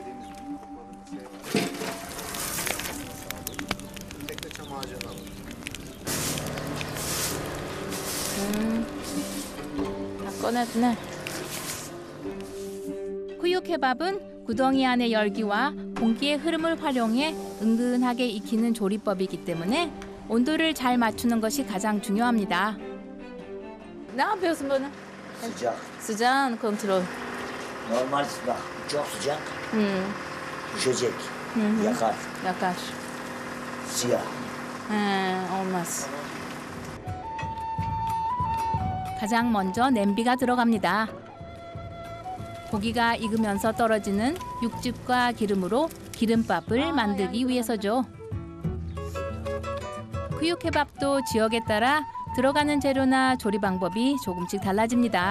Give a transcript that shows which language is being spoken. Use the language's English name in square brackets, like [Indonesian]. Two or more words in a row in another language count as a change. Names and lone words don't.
[Korean] 다 꺼냈네. 쿠유 케밥은 구덩이 안의 열기와 공기의 흐름을 활용해 은근하게 익히는 조리법이기 때문에 온도를 잘 맞추는 것이 가장 중요합니다. [Turkish] Ne yapıyorsun bunu? Sıcak. Sıcağın kontrol. Normal bak çok sıcak. Düşecek. Yakar. Yakar. Siyah. olmaz. [Korean] 가장 먼저 냄비가 들어갑니다. 고기가 익으면서 떨어지는 육즙과 기름으로 기름밥을 만들기 위해서죠. 쿠유 케밥도 지역에 따라 들어가는 재료나 조리 방법이 조금씩 달라집니다.